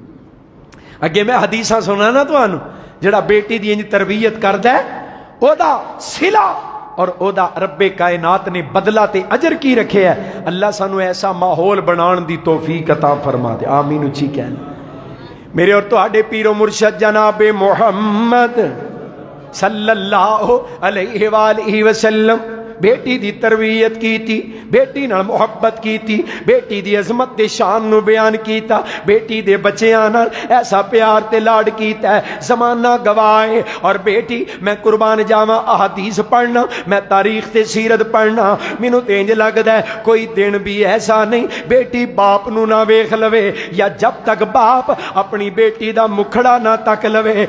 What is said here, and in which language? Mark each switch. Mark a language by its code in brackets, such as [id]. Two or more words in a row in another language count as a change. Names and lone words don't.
[pa] اگے میں حدیثاں سناں نا تہانوں، جیہڑا بیٹی دی انج تربیت کردا ہے اوہدا صلہ اور اوہدا رب کائنات نے بدلہ تے اجر کی رکھے ہے. اللہ سانوں ایسا ماحول بنانے دی توفیق عطا فرما دے. آمین اچی کہنا۔ میرے اور تہاڈے پیرو مرشد جنابِ محمد [ar] صلى الله عليه وسلم [pa] بیٹی دی تربیت کی تھی، بیٹی نال محبت کی تھی، بیٹی دی عظمت دے شان نوں بیان کیتا، بیٹی دے بچیاں نال ایسا پیار تے لاڈ کیتا ہے زمانہ گوائے. اور بیٹی میں قربان جاواں احادیث پڑھنا، میں تاریخ تے سیرت پڑھنا، مینوں تے انج لگدا ہے کوئی دن بھی ایسا نہیں بیٹی باپ نوں نہ ویکھ لوے، یا جب تک باپ اپنی بیٹی دا مکھڑا نہ تک لوے.